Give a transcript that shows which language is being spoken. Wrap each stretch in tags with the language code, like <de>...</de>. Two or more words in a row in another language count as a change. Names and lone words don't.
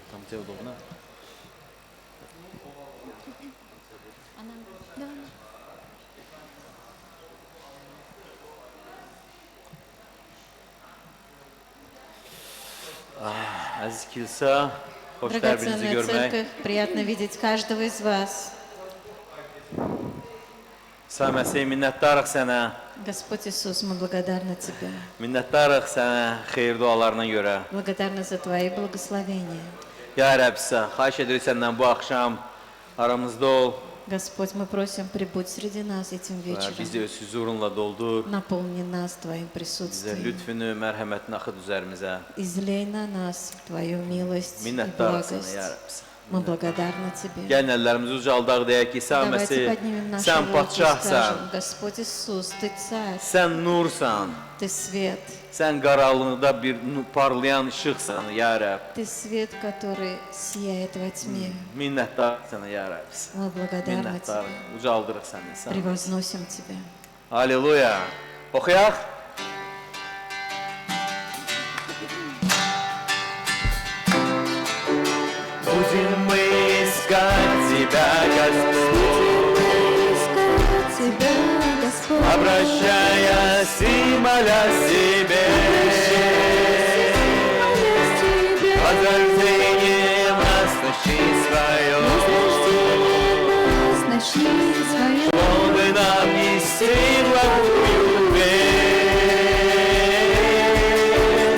<az>olduğuna. Aziz kilsə, hoş bir-birinizi</az> <ru>Драгоценная</ru> <az>görmək.</az> <ru>церковь, приятно видеть каждого из вас.</ru> <az>İsa Məsih, minnətdarıq sənə.</az> <ru>Господь Иисус, мы благодарны Тебе.</ru> <az>Minnətdarıq sənə xeyir dualarına görə.</az> <ru>Благодарны за Твои благословения.</ru> <az>Ya Rəbb, xahiş edirik səndən bu axşam aramızda ol.</az> <ru>Господь, мы просим, прибудь среди нас этим вечером.</ru> <az>Bizi öz huzurunla doldur.</az> <ru>Наполни нас Твоим</ru> <az>Bizə</az> <ru>присутствием.</ru> <az>lütfünü, mərhəmətini axıd üzərimizə.</az> <ru>Излей на нас Твою милость и</ru> <az>Minnətdarıq sənə,</az> <ru>благость.</ru> <az>ya Rəbb.</az> <ru>Мы благодарны Тебе.</ru> <az>Gəlin əllərimizi ucaldaq deyək ki, İsa</az> <ru>Давайте</ru> <az>Məsih,</az> <ru>поднимем наши</ru> <az>sən</az> <ru>руки и</ru> <az>padşahsan,</az> <ru>скажем: Господь Иисус, Ты царь,</ru> <az>sən nursan,</az> <ru>Ты свет.</ru> <az>sən qaranlıqda bir parlayan işıqsan, ya Rəbb.</az> <ru>Ты свет, который сияет во тьме.</ru> <az>Minnətdarıq sənə, ya Rəbb.</az> <ru>Мы благодарны</ru> <az>Minnətdarıq,</az> <ru>Тебе.</ru> <az>ucaldırıq səni. Sən.</az> <ru>Превозносим Тебя.</ru> <az>Aleluya. Oxuyaq.</az> <ru>Будем мы искать Тебя, Господь, обращаясь и молясь Тебе, возрождением оснащи свое, чтобы нам нести благую весть.</ru>